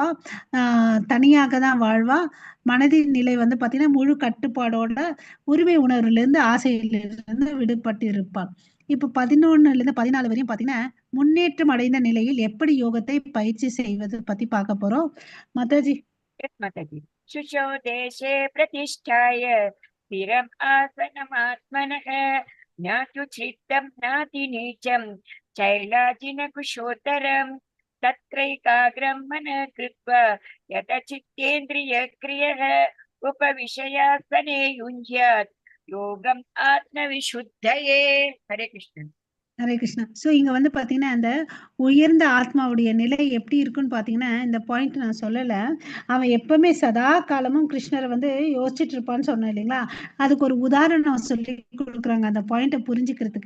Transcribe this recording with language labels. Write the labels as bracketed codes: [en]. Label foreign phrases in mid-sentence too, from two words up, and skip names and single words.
[ta] தனியாக தான் வாழ்வா. மனதின் நிலை வந்து பாத்தீங்கன்னா முழு கட்டுப்பாடோட உரிமை உணர்வுல இருந்து ஆசையிலிருந்து விடுபட்டு இருப்பான். இப்ப 11ல இருந்து 14 வரையும் பாத்தீங்கன்னா, முன்னேற்றம் அடைந்த நிலையில் எப்படி யோகத்தை பயிற்சி செய்வது பத்தி பார்க்க போறோம். மாதாஜி. [sa] माताजी. शुचौ देशे प्रतिष्ठाय स्थिरम् आसनमात्मनः ज्ञातु चित्तं नाति नीचं चैलाजिनकुशोत्तरम् तत्रैकाग्रं मनः कृत्वा यतचित्तेन्द्रियक्रियः उपविशयासने युञ्ज्यात् योगम् आत्मविशुद्धये. हरे कृष्ण. [ta] ஹரே கிருஷ்ணா. ஸோ இங்க வந்து பாத்தீங்கன்னா அந்த உயர்ந்த ஆத்மாவுடைய நிலை எப்படி இருக்குன்னு பாத்தீங்கன்னா, இந்த பாயிண்ட் நான் சொல்லல. அவன் எப்பவுமே சதா காலமும் கிருஷ்ணரை வந்து யோசிச்சுட்டு இருப்பான்னு சொன்னேன் இல்லைங்களா? அதுக்கு ஒரு உதாரணம் சொல்லி கொடுக்குறாங்க அந்த பாயிண்ட்டை புரிஞ்சுக்கிறதுக்கு.